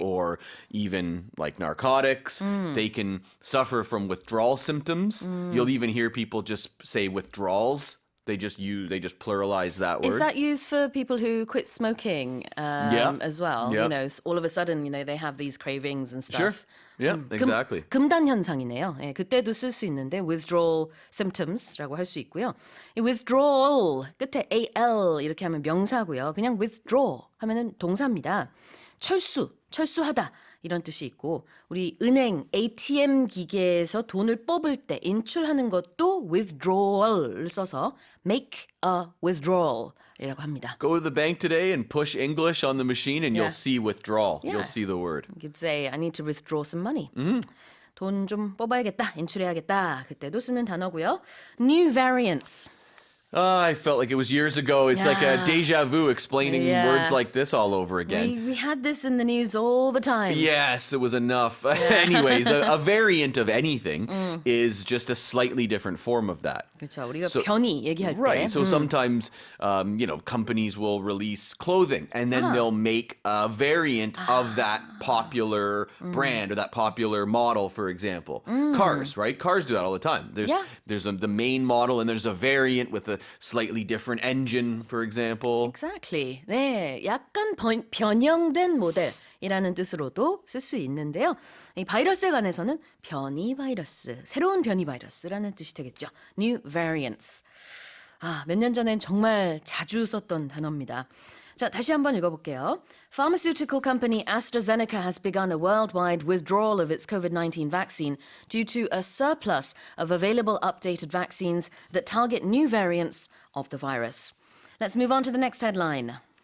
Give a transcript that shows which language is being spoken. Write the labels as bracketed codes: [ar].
[en] or even like narcotics, they can suffer from withdrawal symptoms. You'll even hear people just say withdrawals. They just pluralize that word. Is that used for people who quit smoking as well? Yeah. You know, all of a sudden, you know, they have these cravings and stuff. Sure. Yeah, exactly. [ko] 금단 현상이네요. 예, 그때도 쓸 수 있는데 [en] withdrawal symptoms [ko] 라고 할 수 있고요. 이 withdrawal 끝에 al 이렇게 하면 명사고요. 그냥 withdraw 하면은 동사입니다. 철수하다 이런 뜻이 있고 우리 은행 ATM 기계에서 돈을 뽑을 때 인출하는 것도 withdrawal을 써서 [en] make a withdrawal [ko] 이라고 합니다. [en] Go to the bank today and push English on the machine and Yeah. you'll see withdrawal. Yeah. You'll see the word. You could say I need to withdraw some money. [ko] 돈 좀 뽑아야겠다, 인출해야겠다. 그때도 쓰는 단어고요. [en] New variants. I felt like it was years ago. It's like a Yeah. deja vu explaining Yeah. words like this all over again. We had this in the news all the time. Yes, it was enough. Anyways, a variant of anything is just a slightly different form of that. [ko] 그렇죠. 우리가 [en] So- [ko] 변이 얘기할 때. [en] Right. So sometimes, companies will release clothing and then they'll make a variant of that popular brand or that popular model, for example. Cars, right? Cars do that all the time. There's the main model and there's a variant with a slightly different engine, for example. Exactly. [ko] 네, 약간 변형된 모델이라는 뜻으로도 쓸 수 있는데요. 이 바이러스에 관해서는 변이 바이러스, 새로운 변이 바이러스라는 뜻이 되겠죠. [en] New variants. [ko] 몇 년 전엔 정말 자주 썼던 단어입니다. 자, 다시 한번 읽어볼게요. [en] Pharmaceutical company AstraZeneca has begun a worldwide withdrawal of its COVID-19 vaccine due to a surplus of available updated vaccines that target new variants of the virus. Let's move on to the next headline.